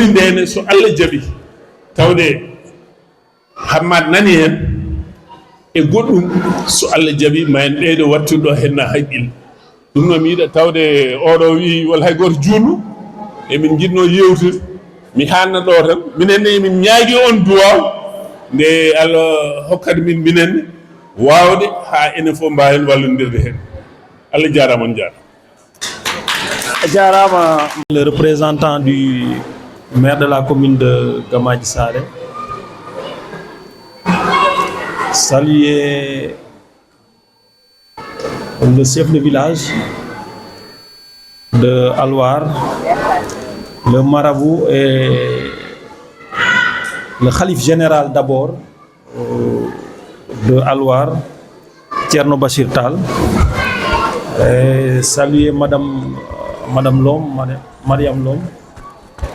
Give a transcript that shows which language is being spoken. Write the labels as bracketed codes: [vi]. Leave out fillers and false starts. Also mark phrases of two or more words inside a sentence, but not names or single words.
[ff] ndene so Allah jaaɓi tawde Hamad nani hen e goɗɗum so Allah jaaɓi ma en ɓeydo wattuɗo henna haqqille ɗum noon mi yiɗa tawde oɗo wi walla hay goto juutnu emin jiɗno yewtude mi hanna ɗo tan minenne emin ñaagui on duwaw nde Allah hokkata min minenne wawde ha enen fof mbawen wallodirde hen Allah jarama on jarama. [fr] Le représentant du maire de la commune de Gamadji Saré, saluer le chef de village de Alwar, le marabout et le khalife général d'abord de Alwar, Thierno Bachir Tall, et saluer Madame Lom, Mariam Lom,